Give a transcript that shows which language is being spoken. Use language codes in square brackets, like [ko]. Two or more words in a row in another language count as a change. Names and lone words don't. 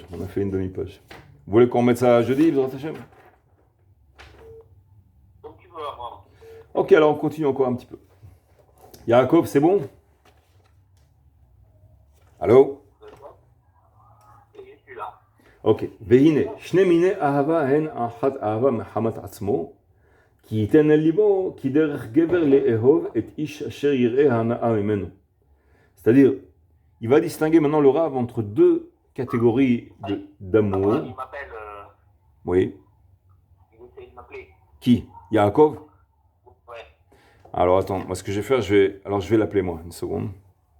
[fr] On a fait une demi-page. Vous voulez qu'on mette ça jeudi, [he] בעזרת השם? [fr] Comme tu veux avoir. Ok, alors on continue encore un petit peu. Yaakov, c'est bon? Allô? Et je suis là. Ok. [he] והנה שני מיני אהבה הן אחת אהבה מחמת עצמו. כי ייתן אל ליבו, כי דרך גבר לאהוב את איש אשר יראה הנאה ממנו. [fr] C'est-à-dire, il va distinguer maintenant le Rav entre deux catégories d'amour. Il m'appelle. Oui. Il essaie de m'appeler. Qui? Yaakov? Ouais. Alors attends, moi ce que je vais faire, je vais l'appeler moi, une seconde.